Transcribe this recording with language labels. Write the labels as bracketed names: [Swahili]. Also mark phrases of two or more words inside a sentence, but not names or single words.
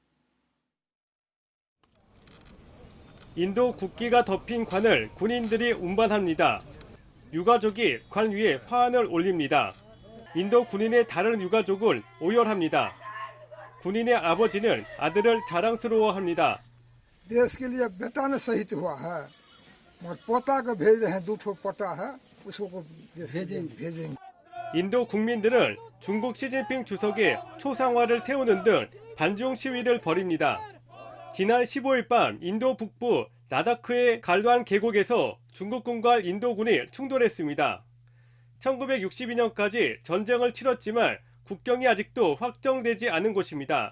[Korean] 인도 국기가 덮인 관을 군인들이 운반합니다. 유가족이 관 위에 화환을 올립니다. 인도 군인의 다른 유가족을 오열합니다. 군인의 아버지는 아들을 자랑스러워합니다. [Hindi] देश के लिए बेटा ने शहीद हुआ है मगर पोता को भेज रहे हैं 2ठो पोता है उसको देश के लिए भेजेंगे. [Korean] 인도 국민들은 중국 시진핑 주석의 초상화를 태우는 등 반중 시위를 벌입니다. 지난 15일 밤 인도 북부 라다크의 갈완 계곡에서 중국군과 인도군이 충돌했습니다. 1962년까지 전쟁을 치렀지만 국경이 아직도 확정되지 않은 곳입니다.